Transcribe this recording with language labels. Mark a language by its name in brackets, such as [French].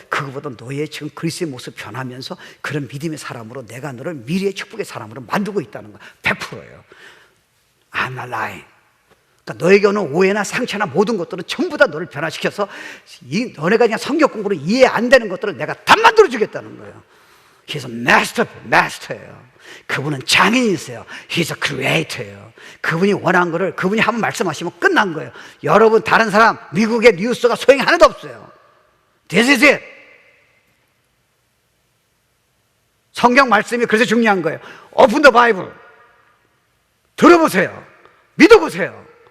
[Korean] 그거보다 너의 지금 그리스도의 모습 변하면서 그런 믿음의 사람으로 내가 너를 미래의 축복의 사람으로 만들고 있다는 거 100%예요. [English] I'm not lying. [Korean] 그러니까 너에게 오는 오해나 상처나 모든 것들은 전부 다 너를 변화시켜서 너네가 그냥 성경 공부로 이해 안 되는 것들을 내가 다 만들어주겠다는 거예요. [English] He's a master예요. [Korean] 그분은 장인이세요. [English] He's a creator예요. [Korean] 그분이 원한 거를 그분이 한번 말씀하시면 끝난 거예요. 여러분, 다른 사람, 미국의 뉴스가 소용이 하나도 없어요. [English] This is it. [Korean] 성경 말씀이 그래서 중요한 거예요. [English] Open the Bible. [Korean] 들어보세요. 믿어보세요.